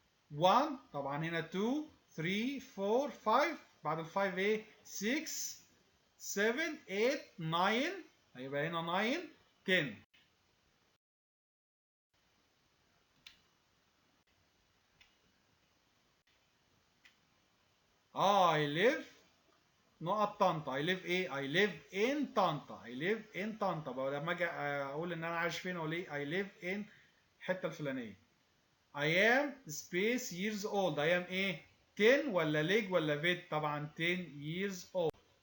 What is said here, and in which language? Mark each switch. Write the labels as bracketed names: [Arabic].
[Arabic] 1 طبعا هنا 2 3 4 5 بعد ال 5 ايه؟ 6 7 8 9 هيبقى هنا 9 10. [English] I live نقط طنطا. I live ايه؟ I live in طنطا. I live in طنطا. [Arabic] بقى لما اجي اقول ان انا عايش فين اقول ايه؟ [English] I live in [Arabic] الحته الفلانيه. [English] I am space years old. I am ايه؟ 10 ولا leg ولا vet؟ طبعا 10 years old.